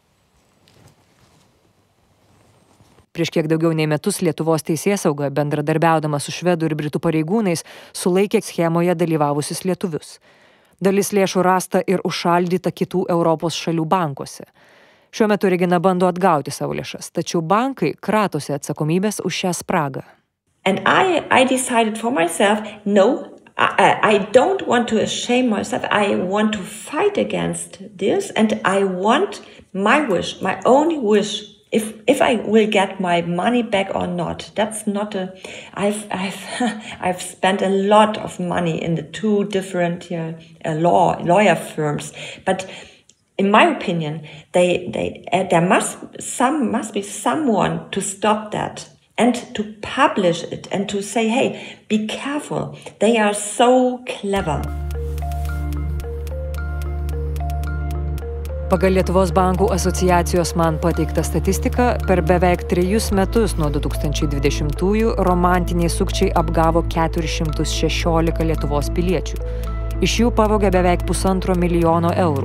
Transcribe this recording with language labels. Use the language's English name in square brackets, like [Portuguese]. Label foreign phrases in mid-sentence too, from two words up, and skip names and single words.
[Lithuanian] Prieš kiek daugiau nei metus Lietuvos teisėsauga, bendradarbiaudama su švedų ir britų pareigūnais, sulaikė schemoje dalyvavusius lietuvius. Dalis lėšų rasta ir užšaldyta kitų Europos šalių bankuose. Šiuo metu Regina bando atgauti savo lėšas, tačiau bankai kratosi atsakomybės už šią spragą. [English] And I decided for myself, no, I don't want to shame myself. I want to fight against this, and I want my wish, my only wish, if I will get my money back or not. That's not I've spent a lot of money in the 2 different lawyer firms, but in my opinion, there must be someone to stop that and to publish it and to say, hey, be careful. They are so clever. [Lithuanian] Pagal Lietuvos bankų asociacijos man pateiktą statistiką, per beveik 3 metus nuo 2020-ųjų romantiniai sukčiai apgavo 416 Lietuvos piliečių. Iš jų pavogė beveik 1,5 milijono eurų.